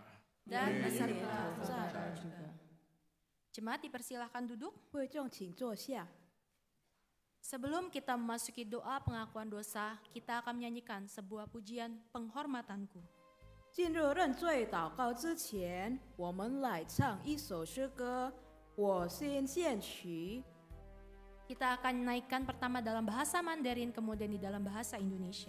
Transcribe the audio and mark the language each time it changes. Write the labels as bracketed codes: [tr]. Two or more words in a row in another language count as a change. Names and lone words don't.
[id] Dan beserta saudara juga. Jemaat dipersilahkan duduk. [zh] 会众请坐下。 [id] Sebelum kita memasuki doa pengakuan dosa, kita akan menyanyikan sebuah pujian penghormatanku. [zh] 进入认罪祷告之前，我们来唱一首诗歌《我心献曲》。 [id] Kita akan naikkan pertama dalam bahasa Mandarin, kemudian di dalam bahasa Indonesia.